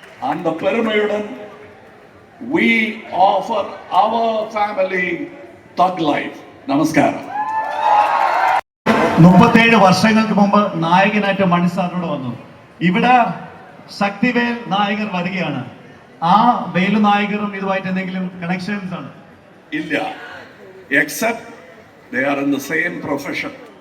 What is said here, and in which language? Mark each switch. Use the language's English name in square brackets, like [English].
[Tamil] அந்த பெருமையுடன் [English] we offer our family thug life. [Malayalam] നമസ്കാരം. 37 വർഷങ്ങൾക്ക് മുമ്പ് നായകനായിട്ട് മണി സാറിനോട് വന്നു. ഇവിടെ ശക്തിവേൽ നായകർ വരികയാണ്. ആ വേലു നായകരും ഇതുമായിട്ട് എന്തെങ്കിലും കണക്ഷൻസ് ആണ്? [English] ഇല്ല, except they are in the same profession.